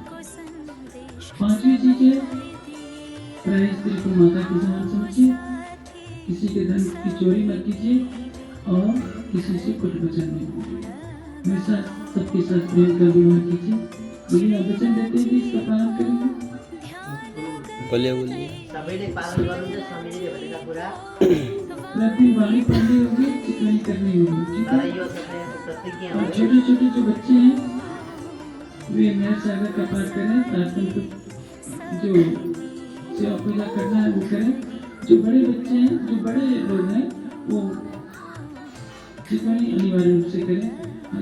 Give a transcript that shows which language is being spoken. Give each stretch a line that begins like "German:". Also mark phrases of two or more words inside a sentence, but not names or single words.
Hindi: पांचवी चीज है, प्राय स्त्री को माता के समान समझिए, किसी के धन की चोरी मत कीजिए और किसी से कुछ वचन नहीं कीजिए। हमेशा सबके साथ प्रेम का व्यवहार कीजिए। यदि आप वचन देते हैं कि इसका पालन करेंगे, बोलिए
Nepali: सबैले पालन गर्नुहुन्छ स्वामीजीले भनेका कुरा।
Hindi: प्रतिदिन वाणी पढ़नी होगी, चिकनी करनी होगी, ठीक है।
Nepali: तर यो तपाईँको प्रतिज्ञा
Hindi: और
Nepali: हो।
Hindi: छोटे छोटे जो बच्चे हैं वे मेहर सागर का पाठ करें, प्रार्थना को जो सेवा पूजा करना है वो करें। जो बड़े बच्चे हैं, जो बड़े लोग हैं, वो चिकनी अनिवार्य रूप से करें।